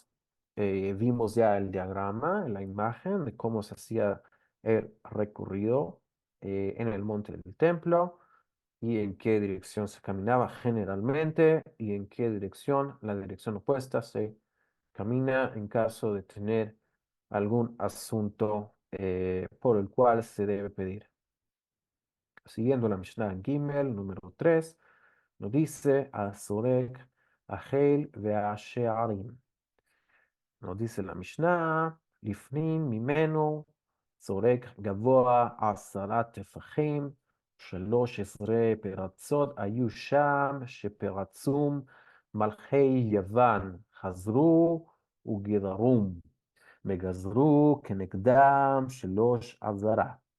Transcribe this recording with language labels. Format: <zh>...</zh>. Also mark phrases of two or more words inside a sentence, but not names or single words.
<es>Vimos ya el diagrama, la imagen de cómo se hacía el recorrido en el monte del templo y en qué dirección se caminaba generalmente y en qué dirección, la dirección opuesta, se camina en caso de tener algún asunto por el cual se debe pedir. Siguiendo la Mishnah en Gimel, número 3, nos dice a Sorek, a Heil,</es> <he>ve a Shearim.</he> <es>Nos dice la Mishnah,</es> <he>לפנים ממנו זורק גבוה 10 טפחים, 13 פרצות היו שם, שפרצום מלכי יוון חזרו וגזרום, וגזרו כנגדם 3</he>